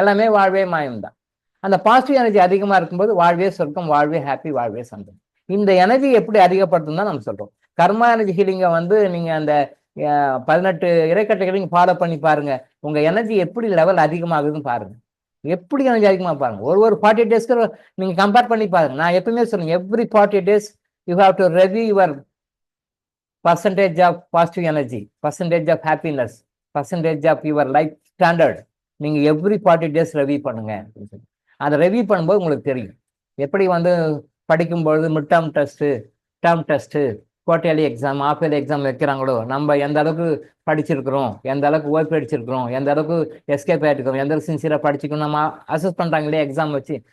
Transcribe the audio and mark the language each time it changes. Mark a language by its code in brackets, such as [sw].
[ta] எல்லாமே வாழ்வே மாயம் தான். அந்த பாசிட்டிவ் எனர்ஜி அதிகமா இருக்கும்போது வாழ்வே சொர்க்கம், வாழ்வே ஹாப்பி, வாழ்வே சந்தோஷம். இந்த எனர்ஜி எப்படி அதிகப்படுத்தும் தான் நம்ம சொல்றோம். கர்மா எனர்ஜி ஹீலிங்கை வந்து நீங்க அந்த 18 இறைக்கட்டைகளை நீங்க ஃபாலோ பண்ணி பாருங்க. உங்க எனர்ஜி எப்படி லெவல் அதிகமாகுதுன்னு பாருங்க. எப்படி எனர்ஜி அதிகமாக பாருங்க. ஒரு 48 டேஸ்க்கு நீங்க கம்பேர் பண்ணி பாருங்க. நான் எப்பவுமே சொல்லுங்க, [en] Every 48 days you have to review your percentage of positive energy, percentage of happiness, percentage of your life standard. [ta] நீங்க எவ்ரி 40 days ரெவ்யூ பண்ணுங்க. அதை ரெவ்யூ பண்ணும்போது உங்களுக்கு தெரியும் எப்படி வந்து படிக்கும்பொழுது mid term test, term test, quarterly exam, half yearly exam வைக்கிறாங்களோ, நம்ம எந்த அளவுக்கு படிச்சிருக்கிறோம், எந்த அளவுக்கு ஓய்வு அடிச்சிருக்கிறோம், எந்த அளவுக்கு எஸ்கேப் ஆகிருக்கிறோம், எந்த அளவுக்கு சின்சியராக படிச்சுக்கணும் நம்ம அசஸ் பண்ணுறாங்களே எக்ஸாம் வச்சு.